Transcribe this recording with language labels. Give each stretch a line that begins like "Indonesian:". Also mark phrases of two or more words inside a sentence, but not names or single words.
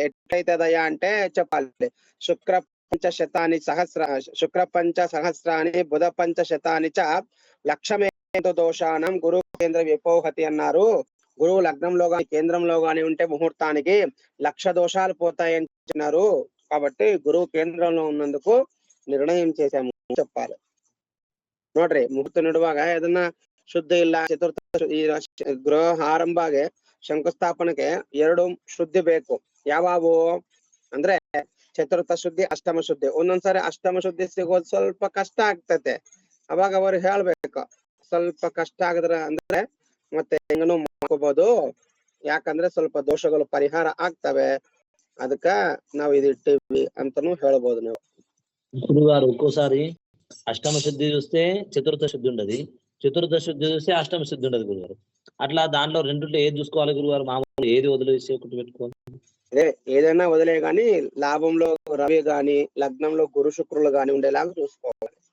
Telugu: ఎట్లయితేదయ్యా అంటే చెప్పాలి,
Sanskrit: శుక్ర 5 సహస్రాని బుధ 500 చ 1,00,000 దోషానం గురు కేంద్ర విపోహతి
Telugu: అన్నారు. గురువు లగ్నంలో గాని కేంద్రంలో గాని ఉంటే ముహూర్తానికి 1,00,000 దోషాలు పోతాయని చెప్పినారు. కాబట్టి గురువు కేంద్రంలో ఉన్నందుకు నిర్ణయం చేశాము చెప్పాలి.
Kannada: ನೋಡ್ರಿ ಮುಹೂರ್ತ ನೆಡುವಾಗ ಅದನ್ನ ಶುದ್ಧ ಇಲ್ಲ ಚತುರ್ಥ ಈ ಗೃಹ ಆರಂಭಗೆ ಶಂಕುಸ್ಥಾಪನೆಗೆ 2 ಶುದ್ಧಿ ಬೇಕು. ಯಾವಾವು ಅಂದ್ರೆ ಚತುರ್ಥ ಶುದ್ಧಿ, ಅಷ್ಟಮ ಶುದ್ಧಿ. ಒಂದೊಂದ್ಸರಿ ಅಷ್ಟಮ ಶುದ್ಧಿ ಸಿಗೋದು ಸ್ವಲ್ಪ ಕಷ್ಟ ಆಗ್ತತೆ. ಅವಾಗ ಅವ್ರು ಹೇಳ್ಬೇಕು, ಸ್ವಲ್ಪ ಕಷ್ಟ ಆಗಿದ್ರೆ ಅಂದ್ರೆ ಮತ್ತೆ ಹೆಂಗನು ಮಾಡ್ಕೋಬಹುದು, ಯಾಕಂದ್ರೆ ಸ್ವಲ್ಪ ದೋಷಗಳು ಪರಿಹಾರ ಆಗ್ತವೆ, ಅದಕ್ಕ ನಾವ್ ಇದಿಟ್ಟಿವಿ ಅಂತಾನು ಹೇಳ್ಬೋದು ನೀವು.
Telugu: గురుగారు ఒక్కోసారి అష్టమ శుద్ధి చూస్తే చతుర్థ శుద్ధి ఉండదు, చతుర్థ శుద్ధి చూస్తే అష్టమ శుద్ధి ఉండదు గురుగారు. అట్లా దాంట్లో రెండుంటే ఏది చూసుకోవాలి గురుగారు? మామూలు ఏది వదిలేసి ఒకటి పెట్టుకోవాలి? అదే ఏదైనా వదిలే గాని లాభంలో రవి గాని లగ్నంలో గురు శుక్రులు గాని ఉండేలాగా చూసుకోవాలి.